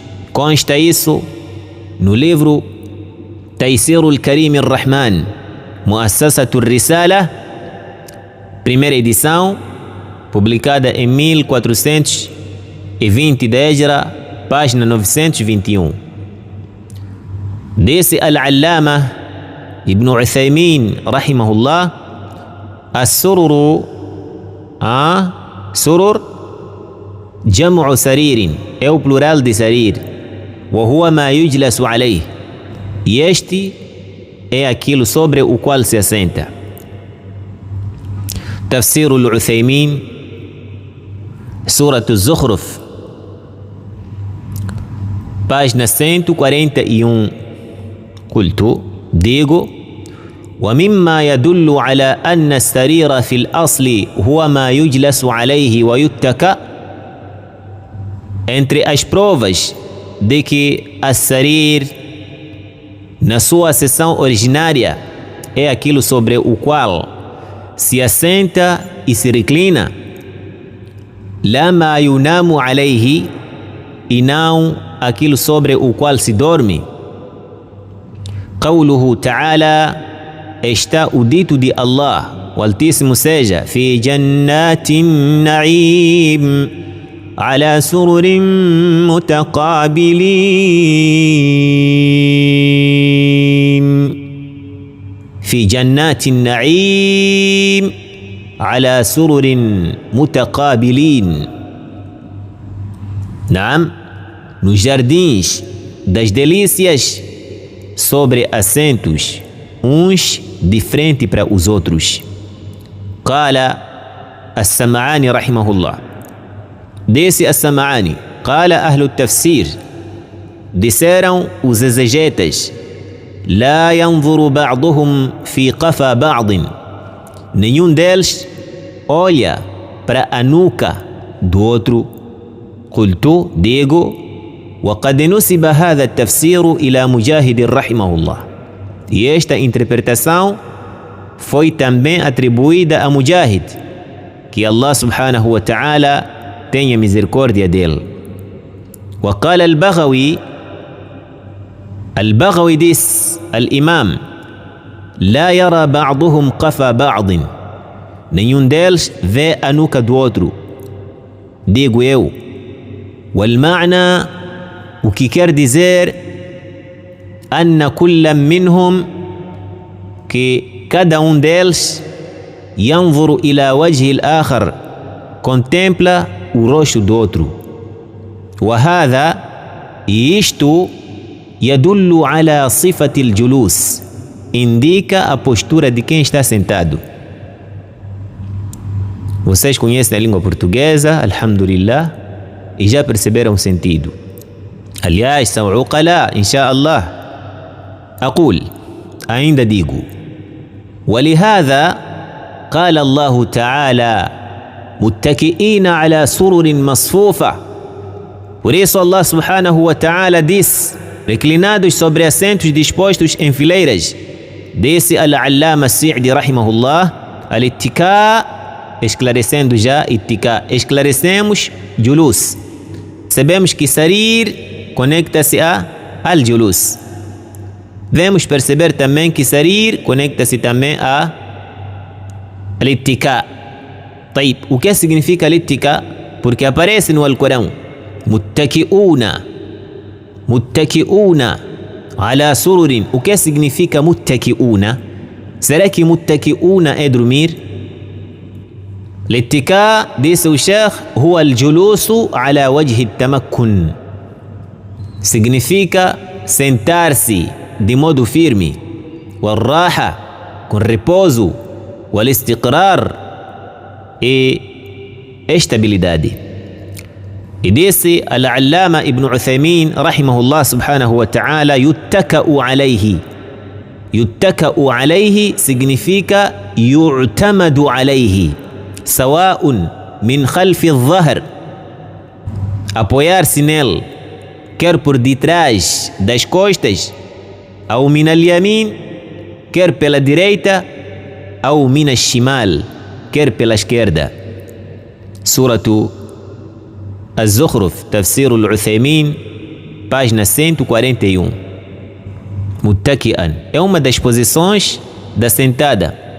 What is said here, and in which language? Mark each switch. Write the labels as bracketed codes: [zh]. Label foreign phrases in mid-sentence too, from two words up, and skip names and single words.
[pt] Consta isso no livro Taysirul Karim Ar-Rahman, Muassasatul Risala, primeira edição, publicada em 1420 da Hijra, página 921. Disse Al-Allama Ibn Uthaymin [ar] رحمه الله، السرر، سرر جمع سرير, [pt] é o plural de sarir, [ar] وهو ما يجلس عليه, [pt] e este é aquilo sobre o qual se assenta. [ar] Tafsir al-Uthaymin, Surat al-Zukhruf, página 141, قلت digo ومما يدل على أن السرير في الأصل هو ما يجلس عليه ويتكأ. [pt] Entre as provas de que a sarir na sua seção originária é aquilo sobre o qual se assenta e se reclina, [ar] لا ما ينام عليه, [pt] e não aquilo sobre o qual se dorme. [ar] قوله تعالى, [pt] está o dito de Allah, o Altíssimo seja, [ar] في جنات النعيم على سرر متقابلين. في جنات النعيم على سرر متقابلين. نعم, [pt] nos jardins das delícias, sobre assentos, uns de frente para os outros. [ar] قال السمعاني رحمه الله. Disse السمعاني, قال أهل التفسير, [pt] disseram os exegetas, [ar] لا ينظر بعضهم في قفا بعض, [pt] nenhum deles olha para a nuca do outro. [ar] قلت, digo, وقد نسب هذا التفسير إلى مجاهد رحمه الله. [pt] E esta interpretação foi também atribuída a Mujahid, que Allah [ar] سبحانه وتعالى [pt] tenha misericórdia dele. [ar] وقال البغوي, البغوي diz, الإمام, لا يرى بعضهم قفا بعض, [pt] nenhum deles vê a nuca do outro. Digo eu, والمعنى, o que quer dizer, [ar] أن كل منهم, [pt] que cada deles, [ar] ينظر إلى وجه الآخر, [pt] contempla o rosto do outro. وهذا, e isto, [ar] يدل على صفة الجلوس, [pt] indica a postura de quem está sentado. Vocês conhecem a língua portuguesa, alhamdulillah, e já perceberam o sentido. Aliás, são uqala, inshaAllah. أقول, ainda digo, [ar] ولهذا قال الله تعالى متكئين على سرر مصفوفة. [pt] Por isso Allah [ar] سبحانه وتعالى [pt] diz, reclinados sobre assentos dispostos em fileiras. Disse Al-Allama Sa'di rahimahullah, al-ittika, esclarecendo já ittika, esclarecemos julus. Sabemos que sarir conecta-se a al-julus. Vamos perceber também que sarir conecta-se também a al-ittika. [ar] طيب, [pt] o que significa al-ittika? Porque aparece no Alcorão, [ar] متكئون، متكئون على سرر. [pt] O que significa muttaki'una? Será que muttaki'una é dormir? [ar] L'ittika, [pt] disse o Sheikh, [ar] هو الجلوس على وجه التمكن. [pt] Significa sentar-se de modo firme, wal-raha, com repouso, wal-istiqrar, e estabilidade. E disse Al-Allama Ibn Uthaymin [ar] رحمه الله سبحانه وتعالى، يتكأ عليه. يتكأ عليه significa يعتمد عليه، سواء من خلف الظهر, [pt] apoiar-se nele, quer por detrás das costas, ou [ar] من اليمين, [pt] quer pela direita, ou [ar] من الشمال, [pt] quer pela esquerda. Suratu Az-Zukhruf, Tafsir al-Uthaymin, página 141. Muttaki'an é uma das posições da sentada.